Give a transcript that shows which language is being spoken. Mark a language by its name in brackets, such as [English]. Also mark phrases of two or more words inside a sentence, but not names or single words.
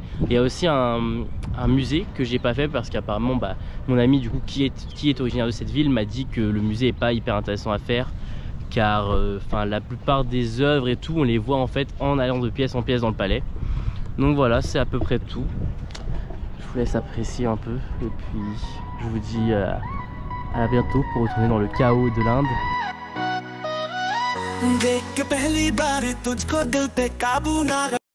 [French] Il y a aussi un musée que j'ai pas fait parce qu'apparemment bah, mon ami du coup qui est originaire de cette ville m'a dit que le musée est pas hyper intéressant à faire, car la plupart des œuvres et tout on les voit en fait en allant de pièce en pièce dans le palais. Donc voilà, c'est à peu près tout. Je vous laisse apprécier un peu et puis je vous dis à bientôt pour retourner dans le chaos de l'Inde. [Hindi] देख के पहली बार तुझको दिल पे काबू ना